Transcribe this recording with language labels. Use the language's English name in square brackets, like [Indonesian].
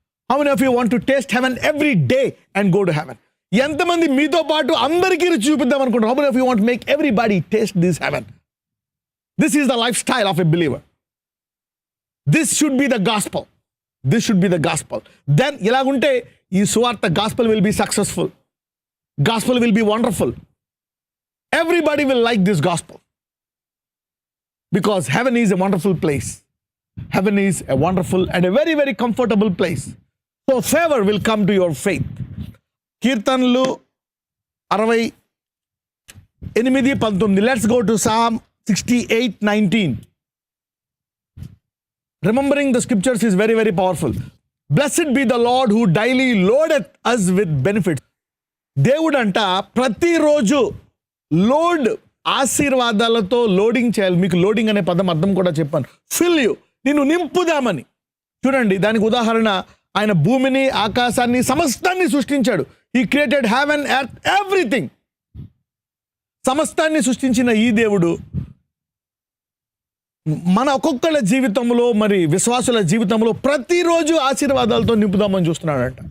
[English] How many of you want to taste heaven every day and go to heaven? [Telugu] ఎంతమంది మీతో పాటు అందరికీ రుచి చూపిద్దాం అనుకుంటున్నారు? [English] How many of you want make everybody taste this heaven? This is the lifestyle of a believer. This should be the gospel. This should be the gospel. Then [Telugu] ఇలాగుంటే ఈ సువార్త [English] Gospel will be successful. Gospel will be wonderful. Everybody will like this gospel. Because heaven is a wonderful place. Heaven is a wonderful and a very, very comfortable place. So favor will come to your faith. [Telugu] Kirtanlu 68:19. [English] Let's go to Psalm 68:19. Remembering the scriptures is very, very powerful. Blessed be the Lord who daily loadeth us with benefits. [Telugu] దేవుడు అంట ప్రతిరోజు load, ఆశీర్వాదాలతో loading చేయాలి. మీకు loading అనే పదం అర్థం కూడా చెప్పాను. [English] fill you, [Telugu] నిన్ను నింపుదామని. చూడండి, దానికి ఉదాహరణ ఆయన భూమిని, ఆకాశాన్ని, సమస్తాన్ని సృష్టించాడు. [English] He created heaven, earth, everything. [Telugu] సమస్తాన్ని సృష్టించిన ఈ దేవుడు మన ఒక్కొక్కళ్ళ జీవితంలో, మరి విశ్వాసుల జీవితంలో ప్రతిరోజు ఆశీర్వాదాలతో నింపుదామని చూస్తున్నాడంట.